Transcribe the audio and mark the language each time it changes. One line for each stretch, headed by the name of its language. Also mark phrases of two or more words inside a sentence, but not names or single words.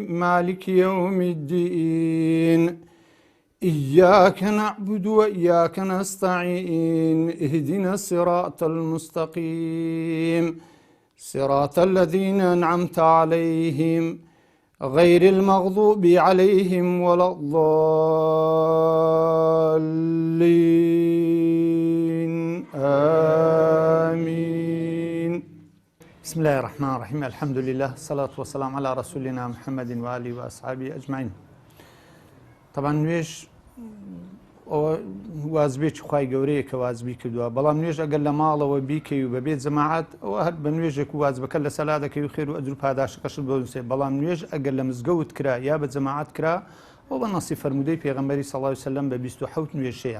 Arabic: مالك يوم الدين إياك نعبد وإياك نستعين اهدنا الصراط المستقيم صراط الذين أنعمت عليهم غير المغضوب عليهم ولا الضالين آمين. بسم الله الرحمن الرحيم الحمد لله الصلاة والسلام على رسولنا محمد وآله وأصحابه أجمعين.
Central Kurdish: طبعا نوێژ وازبێکی خوای گەورەیە کە وازبی کردووە، بەڵام نوێژ ئەگەر لە ماڵەوە بیکەی و بەبێت جەماعەت ئەوە هەر بە نوێژێک و وازبەکە لە سەلا دەکەی و خێر و ئەجر و پاداشەکەشت بۆنووسێ. بەڵام نوێژ ئەگەر لە مزگەوت کرا یا بە جەماعەت کرا ئەو بە نەسی فەرموودەی پێغەمبەری
Arabic: صلی الله علیه و سلم
Central Kurdish: بە 27 نوێژەیە.